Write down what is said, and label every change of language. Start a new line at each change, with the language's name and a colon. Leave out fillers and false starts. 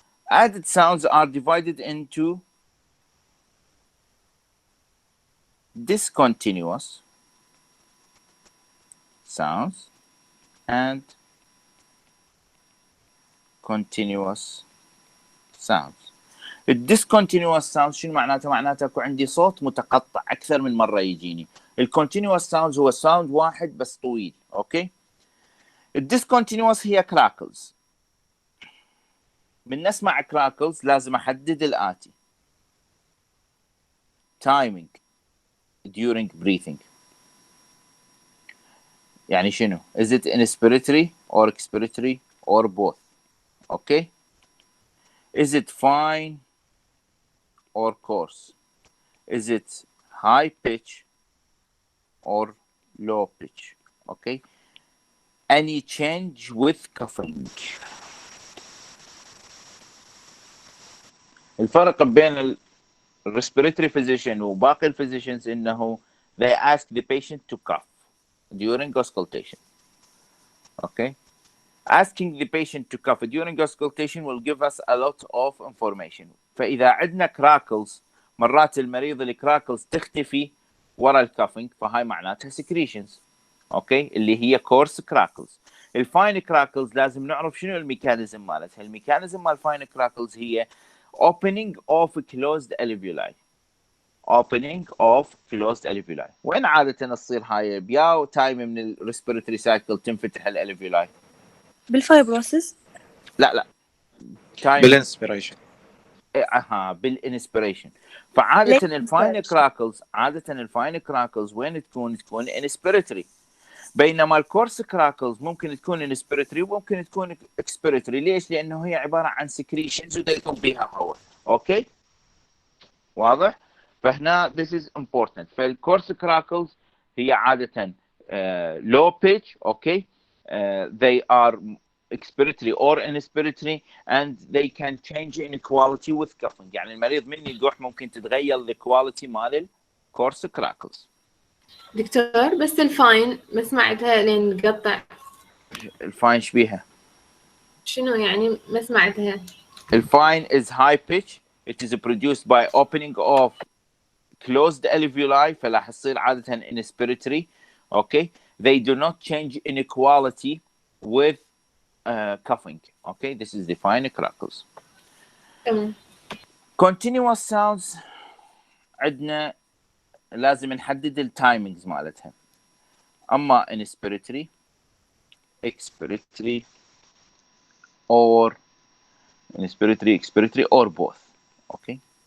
English: Added sounds are divided into discontinuous sounds and continuous sounds.
Arabic: الديسكونتينيوس ساوند شنو معناته؟ معناته اكو عندي صوت متقطع اكثر من مره يجيني. الكونتينيوس ساوند هو ساوند واحد بس طويل. اوكي، الديسكونتينيوس هي كراكلز. من نسمع كراكلز لازم احدد الاتي: timing during breathing. يعني شنو؟
English: is it inspiratory or expiratory or both؟ Okay, is it fine or coarse؟ is it high pitch or low pitch؟ okay، any change with coughing.
Arabic: الفرق بين
English: respiratory physician وباقي الphysicians انه they ask the patient to cough during auscultation. okay، asking the patient to cough during auscultation will give us a lot of information.
Arabic: فاذا عندنا crackles مرات المريض الكراكلز تختفي ورا الكافينج فهاي معناتها secretions. اوكي، اللي هي coarse crackles. الفاين crackles لازم نعرف شنو الميكانيزم مالتها. الميكانيزم مال الفاين
English: crackles هي opening of closed alveoli. opening of closed alveoli.
Arabic: وين عادة تصير هاي؟ بياو تايم من الريسبيراتوري سايكل تنفتح الالفيولاي؟ بالفايبروسيس؟ لا بالانسبيريشن. بالانسبيريشن. فعادة الفاين كراكلز وين تكون انسبيراتوري، بينما الكورس كراكلز ممكن تكون انسبيراتوري وممكن تكون اكسبيراتوري. ليش؟ لانه هي عباره عن سكريشنز ودا يكون بها هواء. اوكي واضح؟ فهنا
English: this is important.
Arabic: فالكورس كراكلز هي عاده
English: low pitch, okay, they are expiratory or inspiratory, and they can change in quality with coughing.
Arabic: يعني المريض من يقح ممكن تتغير the quality مال الكورس كراكلز. دكتور بس الفاين ما سمعتها لين قطع. الفاين شبيها؟ شنو يعني ما سمعتها؟
English: الفاين is high pitch. It is produced by opening of closed alveoli,
Arabic: فراح تصير عادة
English: inspiratory. Okay, they do not change in quality with coughing. Okay, this is the fine crackles.
Arabic: Continuous sounds عندنا لازم نحدد التايمينجز مالتها.
English: اما inspiratory, expiratory or expiratory or both. Okay.